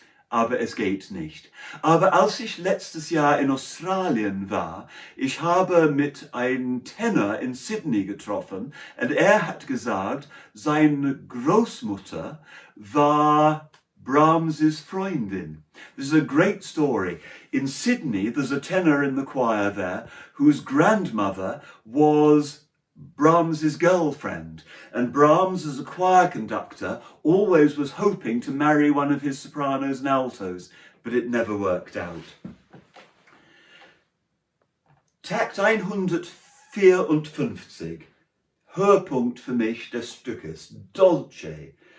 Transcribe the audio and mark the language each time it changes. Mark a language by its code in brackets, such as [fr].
[de] Aber es geht nicht. Aber als ich letztes Jahr in Australien war, ich habe mit einem Tenor in Sydney getroffen und er hat gesagt, seine Großmutter war Brahms' Freundin. [en] This is a great story. In Sydney, there's a tenor in the choir there whose grandmother was Brahms' girlfriend, and Brahms, as a choir conductor, always was hoping to marry one of his sopranos and altos, but it never worked out. [de] Takt 154, Höhepunkt für mich des Stückes, Dolce.